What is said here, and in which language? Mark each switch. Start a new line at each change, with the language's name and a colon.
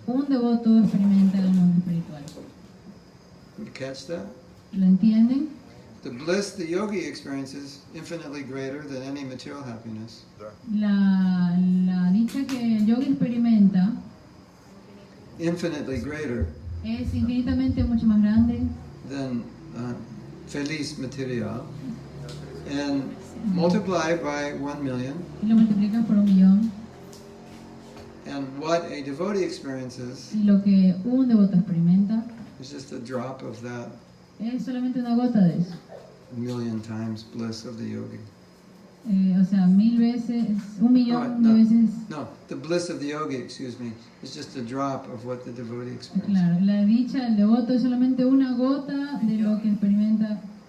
Spanish: un devoto experimenta en el mundo espiritual.
English: You catch that?
Spanish: ¿Lo entienden?
English: The bliss the yogi experiences infinitely greater than any material happiness.
Spanish: La dicha que el yogi experimenta
English: Infinitely greater
Spanish: es infinitamente mucho más grande
English: than
Spanish: feliz
English: material. And multiply by 1,000,000.
Spanish: y lo multiplicas por 1,000,000
English: And what a devotee experiences
Spanish: y lo que un devoto experimenta
English: is just a drop of that
Spanish: es solamente una gota de eso.
English: 1,000,000 times bliss of the yogi.
Spanish: O sea, 1,000 veces, 1,000,000 de veces.
English: No, the bliss of the yogi, excuse me, is just a drop of what the devotee experiences.
Spanish: Claro, la dicha del devoto es solamente una gota de lo que experimenta.